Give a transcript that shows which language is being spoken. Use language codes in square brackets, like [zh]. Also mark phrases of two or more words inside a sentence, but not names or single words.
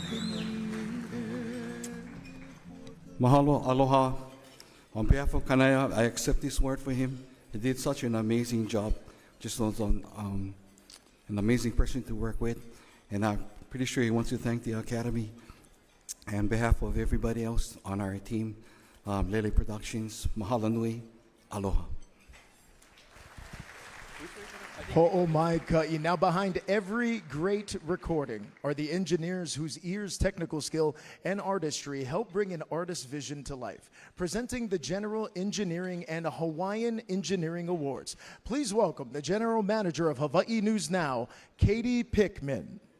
[haw] Mahalo, aloha. [en] On behalf of Kanai'a, I accept this award for him. He did such an amazing job. Just was an amazing person to work with. And I'm pretty sure he wants to thank the Academy. And on behalf of everybody else on our team, Lele Productions, [haw] mahalo nui, aloha. [en] Ho'omai. Now behind every great recording are the engineers whose ears, technical skill, and artistry help bring an artist's vision to life. Presenting the General Engineering and Hawaiian Engineering Awards. Please welcome the General Manager of Hawaii News Now, Katie Pickman.